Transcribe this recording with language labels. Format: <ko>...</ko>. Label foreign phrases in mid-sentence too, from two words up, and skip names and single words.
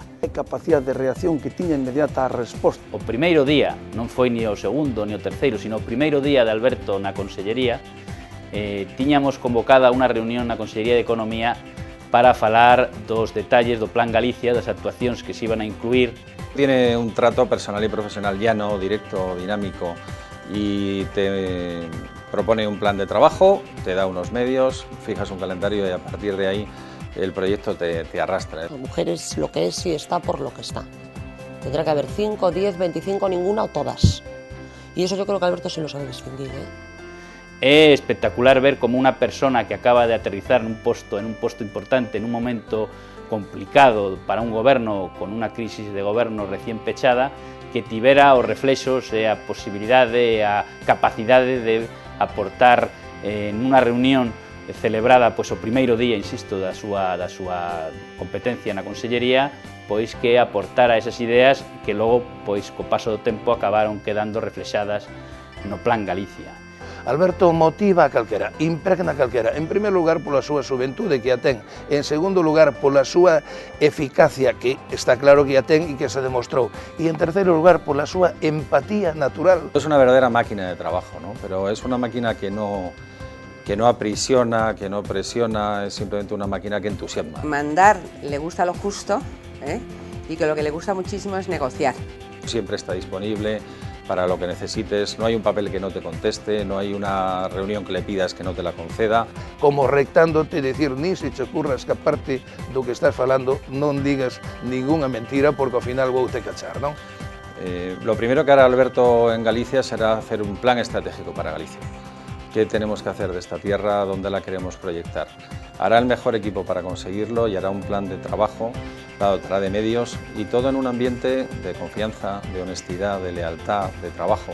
<gl>A capacidade de reacción que tiña inmediata a resposta. O primeiro día, non foi ni o segundo ni o terceiro, sino o primeiro día de Alberto na Consellería, tiñamos convocada unha reunión na Consellería de Economía para falar dos detalles do Plan Galicia, das actuacións que se iban a incluir.</gl> <es>Tiene un trato personal y profesional llano, directo, dinámico y te propone un plan de trabajo, te da unos medios, fijas un calendario y a partir de ahí el proyecto te arrastra. La mujer es lo que es y está por lo que está. Tendrá que haber 5, 10, 25, ninguna o todas. Y eso yo creo que Alberto se lo sabe distinguir, Es espectacular ver como una persona que acaba de aterrizar en un posto importante, en un momento</es> <gl>complicado para un goberno, con una crisis de goberno recién pechada, que tivera os reflexos e a posibilidade, a capacidade de aportar en unha reunión celebrada pois, o primeiro día, insisto, da súa competencia na Consellería, pois que aportara esas ideas que logo, pois, co paso do tempo acabaron quedando reflexadas no Plan Galicia. Alberto motiva a calquera, impregna a calquera, en primer lugar pola súa xuventude que a ten, en segundo lugar pola súa eficacia que está claro que a ten e que se demostrou, e en terceiro lugar pola súa empatía natural.</gl> <es>Es una verdadera máquina de trabajo, ¿no? Pero es una máquina que no aprisiona, que no presiona, es simplemente una máquina que entusiasma. Mandar le gusta lo justo, y que lo que le gusta muchísimo es negociar. Siempre está disponible para lo que necesites, no hay un papel que no te conteste, no hay una reunión que le pidas que no te la conceda.</es> <gl>Como rectándote, decir,</gl> <es>ni se te ocurra escaparte</es> <gl>do que estás falando, non digas ninguna mentira porque ao final vou te cachar, non?</gl> <es>Lo primero que hará Alberto en Galicia será hacer un plan estratégico para Galicia. ¿Qué tenemos que hacer de esta tierra? ¿Dónde la queremos proyectar? Hará el mejor equipo para conseguirlo y hará un plan de trabajo, la dotará de medios y todo en un ambiente de confianza, de honestidad, de lealtad, de trabajo.</es>